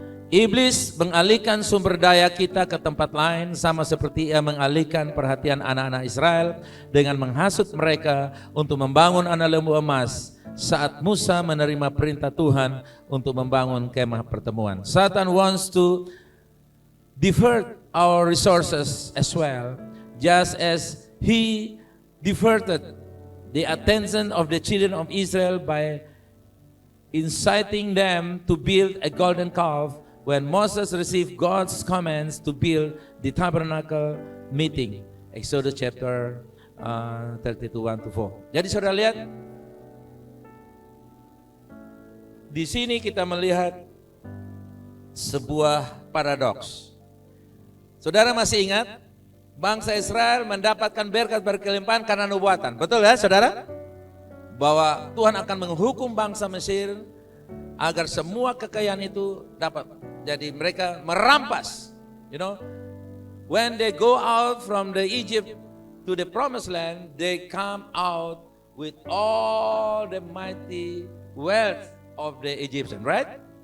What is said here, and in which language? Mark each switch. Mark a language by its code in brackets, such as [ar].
[id] Iblis mengalihkan sumber daya kita ke tempat lain, sama seperti ia mengalihkan perhatian anak-anak Israel dengan menghasut mereka untuk membangun anak lembu emas saat Musa menerima perintah Tuhan untuk membangun kemah pertemuan. [en] Satan wants to divert our resources as well, just as he diverted the attention of the children of Israel by inciting them to build a golden calf when Moses received God's commands to build the tabernacle meeting. Exodus chapter 32, 1-4. [id] Jadi saudara lihat, di sini kita melihat sebuah paradoks. Saudara masih ingat, bangsa Israel mendapatkan berkat berkelimpahan karena nubuatan. Betul ya saudara? Bahwa Tuhan akan menghukum bangsa Mesir agar semua kekayaan itu dapat. Jadi mereka merampas, [en] when they go out from the Egypt to the promised land, they come out with all the mighty wealth of the Egyptian, right?